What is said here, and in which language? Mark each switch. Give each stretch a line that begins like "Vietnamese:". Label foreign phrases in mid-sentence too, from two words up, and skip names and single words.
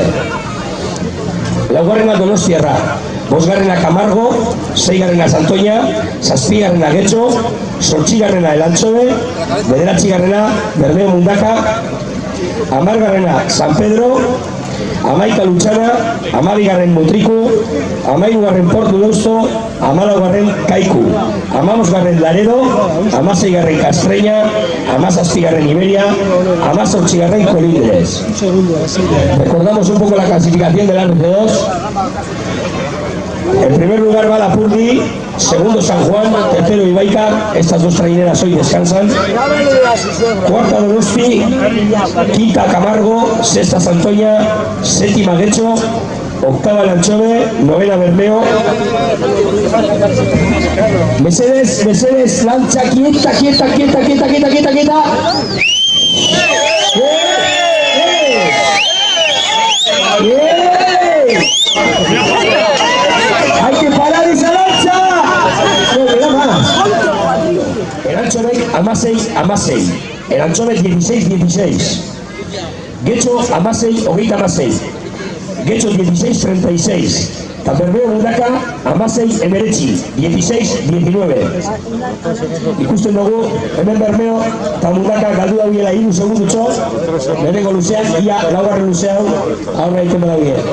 Basque: Laugarrena Donostiarra, bosgarrena Camargo, seigarrena Santoña, zazpigarrena Getxo, zortzigarrena Elantxobe, bederatzigarrena Bermeo Mundaka, hamargarrena San Pedro, hamaika Lutxana, hamabigarren Mutriku, hamairugarren Portu Deusto, hamalaugarren Kaiku, hamabosgarren Laredo, hamaseigarren Castreña, hamazazpigarren Iberia, hamazortzigarren Colindres.
Spanish: Recordamos un poco la clasificación del RC2. En primer lugar va Lapurdi, segundo San Juan, tercero Ibaika, estas dos traineras hoy descansan. Cuarta Donosti, quinta Camargo, sexta Santoña, séptima Getxo, octava Elantxobe, novena Bermeo. Mesedes, lancha, quieta. ¡Hay que parar esa lancha! No, mira más.
Basque: Elantxobe, amasei. Elantxobe, 16. Getxo, hogeita amasei. Getxo, 16-36. Eta Bermeo Mundaka, amasei emeretzi, 16-19. Ikusten dugu, hemen Bermeo eta Mundaka galdu daudiela 3 segundutxo, lehenengo luzean, ia laugarren luzean, aurra egiten badaude.